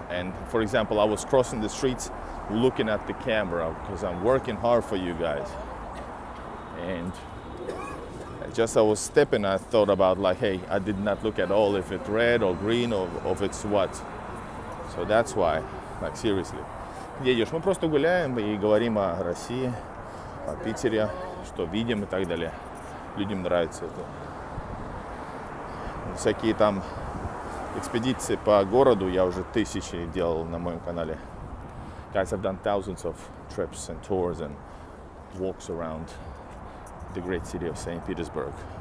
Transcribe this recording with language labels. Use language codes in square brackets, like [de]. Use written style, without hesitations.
[en] And for example, I was crossing the streets looking at the camera because I'm working hard for you guys. And just I was stepping, I thought about like, hey, I did not look at all if it's red or green or if it's what. So that's why, like seriously. [ru] Где идешь? Мы просто гуляем и говорим о России, о Питере, что видим и так далее. Людям нравится это. Всякие там экспедиции по городу я уже тысячи делал на моем канале. [en] Guys, I've done thousands of trips and tours and walks around the great city of St. Petersburg.